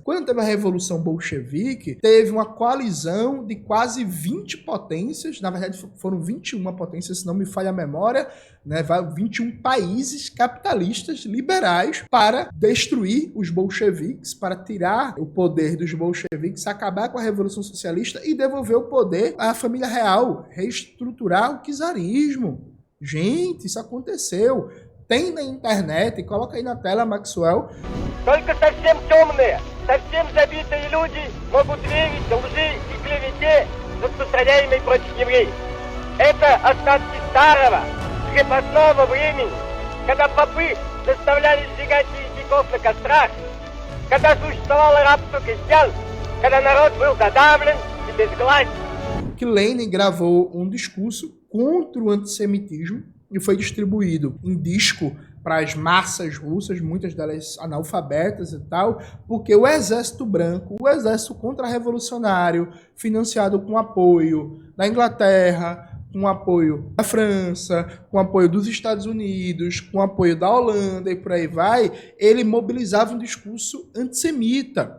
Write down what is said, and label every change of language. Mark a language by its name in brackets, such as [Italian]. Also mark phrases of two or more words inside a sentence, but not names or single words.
[Portuguese] Quando teve a Revolução Bolchevique, teve uma coalizão de quase 20 potências, na verdade foram 21 potências, se não me falha a memória, né, 21 países capitalistas liberais para destruir os bolcheviques, para tirar o poder dos bolcheviques, acabar com a Revolução Socialista e devolver o poder à família real, reestruturar o czarismo. Gente, isso aconteceu. Tem na internet, coloca aí na tela, Maxwell. [Russian] Только совсем темные, совсем забитые люди могут верить в лжи и клевете, распространяемой против евреев. Это остатки старого, крепостного времени, когда попы заставляли сжигать еретиков на кострах, когда существовало рабство крестьян, когда народ был задавлен и безгласен. [Portuguese] Que Lenin gravou um discurso contra o antissemitismo e foi distribuído em disco para as massas russas, muitas delas analfabetas e tal, porque o exército branco, o exército contra-revolucionário, financiado com apoio da Inglaterra, com apoio da França, com apoio dos Estados Unidos, com apoio da Holanda e por aí vai, ele mobilizava um discurso antissemita.